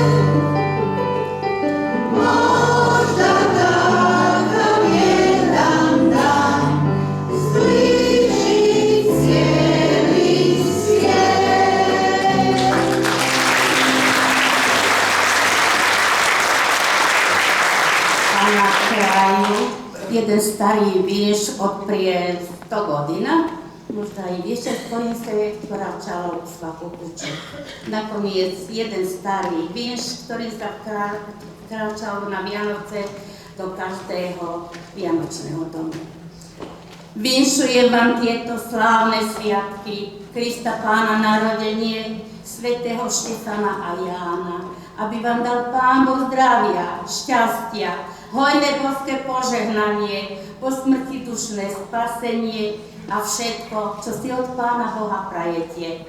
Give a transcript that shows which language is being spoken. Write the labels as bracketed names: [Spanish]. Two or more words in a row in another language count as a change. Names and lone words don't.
[Croatian] Možda takav jedan dan sliči cijeli svijet. A na kraju [Slovak] jeden starý vierš [Croatian] od prije 100 godina, možda i više, s kojim se vraćalo u svaku kuću. [Slovak] Nakoniec jeden starý vierš, ktorý sa vraćalo na Vianoce do každého vianočného domu. Vinšujem vám tieto slávne sviatky, Krista Pána narodenie, svätého Štefana a Jána, aby vám dal Pán Boh zdravia, šťastia, hojné božské požehnanie, po smrti dušné spasenie a všetko, čo si od Pána Boha prajete.